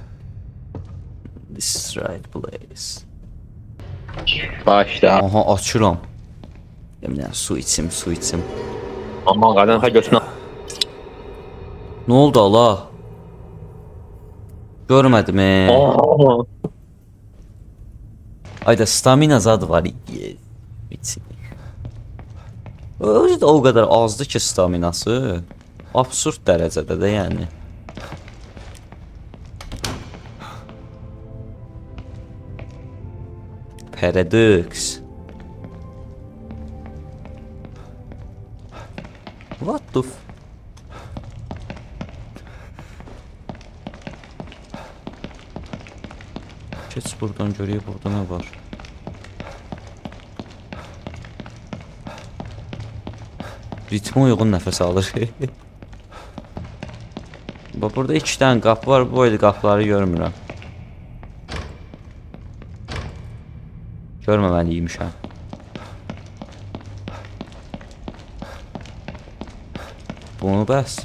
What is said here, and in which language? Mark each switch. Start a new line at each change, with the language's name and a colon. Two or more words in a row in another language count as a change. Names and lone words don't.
English: This is right place.
Azerbaijani: Başla. Aha, açıram. Demirəm, su içim. Aman qadın ha götünə. Nə oldu Allah? Görmədim. Ayda stamina zadı var. İçin. Özü də o qədər azdı ki staminası. Absurd dərəcədə də yəni. Paradox.
English: What the f...
Turkish: Geç buradan göreyim burada ne var.
Azerbaijani: Ritme uyğun nəfəs alır. Bax burada 2 dənə qapı var, bu oyda qapıları görmürəm. Görməməliymişəm. Bunu bəs.